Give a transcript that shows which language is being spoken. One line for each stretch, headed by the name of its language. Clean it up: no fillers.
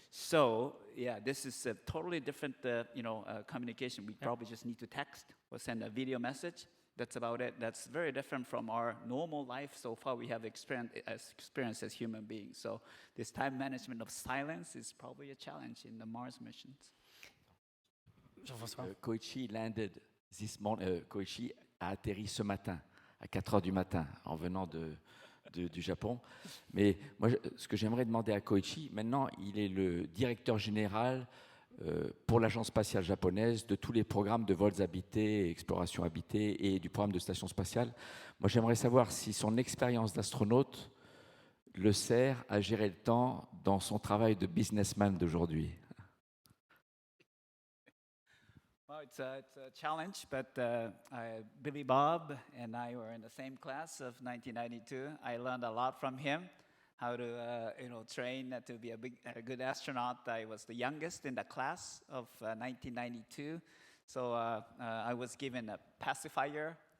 English: So, yeah, this is a totally different, communication. We probably just need to text or send a video message. That's about it. That's very different from our normal life so far we have experienced as human beings. So this time management of silence is probably a challenge in the Mars missions.
French: Jean-François. Koichi landed Koichi a atterri ce matin, à 4 heures du matin, en venant du Japon. Mais moi, ce que j'aimerais demander à Koichi, maintenant, il est le directeur général pour l'agence spatiale japonaise de tous les programmes de vols habités, exploration habitée et du programme de station spatiale. Moi, j'aimerais savoir si son expérience d'astronaute le sert à gérer le temps dans son travail de businessman d'aujourd'hui.
English: Well, it's a challenge, but Billy Bob and I were in the same class of 1992. I learned a lot from him. How to train to be a good astronaut. I was the youngest in the class of 1992, so I was given a pacifier.